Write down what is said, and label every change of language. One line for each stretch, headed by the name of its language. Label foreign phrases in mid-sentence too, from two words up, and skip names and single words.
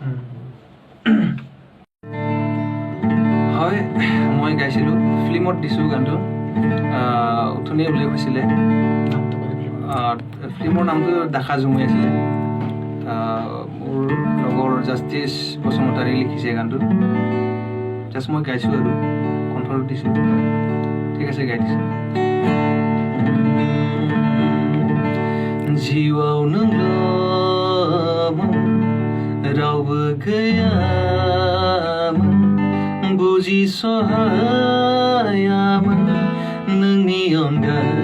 Assamese: হয়, মই গাইছিলোঁ, ফিল্মত দিছোঁ গানটো, উঠনি উল্লেখ হৈছিলে। ফিল্মৰ নামটো দেখা জুমুই আছিলে। মোৰ লগৰ জাষ্টিছ বসুমতাৰী লিখিছে গানটো, জাষ্ট মই গাইছোঁ আৰু কণ্ঠত দিছোঁ। ঠিক আছে, গাই দিছোঁ।
Bodo: जिउआव नोंल'मोन, रावबो गैयामोन, बुजिस'हायामोन नोंनि अनगा।